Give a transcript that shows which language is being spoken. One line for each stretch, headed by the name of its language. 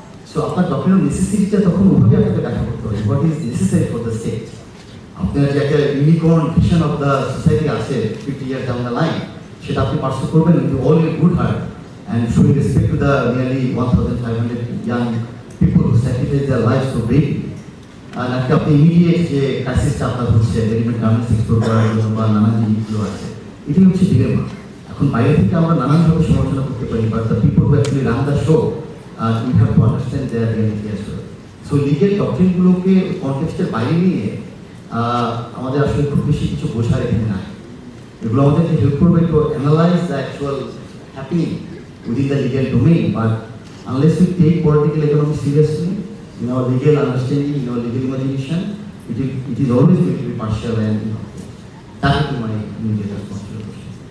Bangla: So আপনার ডক্টরিনাল নেসেসিটিটা তখন ওভাবে আপনাকে ব্যাখ্যা করতে হবে,
English: What is necessary for the state.
Bangla: আপনার যে একটা
English: unicorn vision of the society আছে 50 years down the line,
Bangla: সেটা আপনি
English: Pursue করবেন with all your good heart and showing respect to the nearly 1,500 young people who sacrificed their lives so bravely.
Bangla: আর আপনি immediate যে ক্রাইসিসটা আপনার হচ্ছে রেডিমেড গার্মেন্টস এক্সপোর্ট করার জন্য বা নানান জিনিসগুলো আছে, এটাই হচ্ছে ডিলেমা। এখন বাইরে থেকে আমরা নানানভাবে সমালোচনা করতে পারি,
English: But the people who actually run the show, we have to understand their reality as well.
Bangla: So legal ডক্টরিনগুলোকে কনটেক্সটের বাইরে নিয়ে আমাদের আসলে খুব বেশি কিছু বোঝার এখানে নাই। এগুলো আমাদেরকে হেল্প করবে
English: To analyze the actual happening within the legal domain, but unless we take political economy seriously in our legal understanding, in our legal imagination, it is always going to be partial and incomplete. That would be my immediate response to your question.